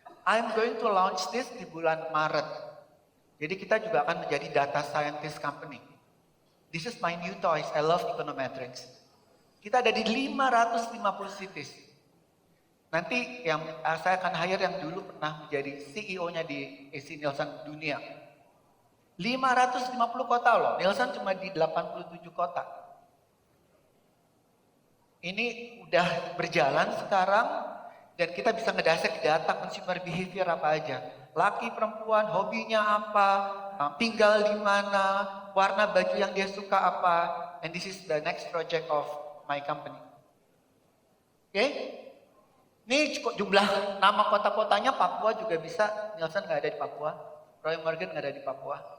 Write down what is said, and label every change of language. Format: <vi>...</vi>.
<en>I'm going to launch this</en> <id>di bulan Maret. Jadi kita juga akan menjadi data scientist company.</id> <en>This is my new toys, I love econometrics.</en> <id>Kita ada di 550 cities. Nanti yang saya akan hire yang dulu pernah menjadi CEO-nya di AC Nielsen dunia. 550 kota loh, Nielsen cuma di 87 kota. Ini udah berjalan sekarang dan kita bisa ngedasek data consumer behavior apa aja. Laki, perempuan, hobinya apa, tinggal di mana, warna baju yang dia suka apa.</id> <en>And this is the next project of my company. Oke?</en> <id>Ini jumlah nama kota-kotanya, Papua juga bisa. Nielsen nggak ada di Papua, Roy Morgan nggak ada di Papua.</id>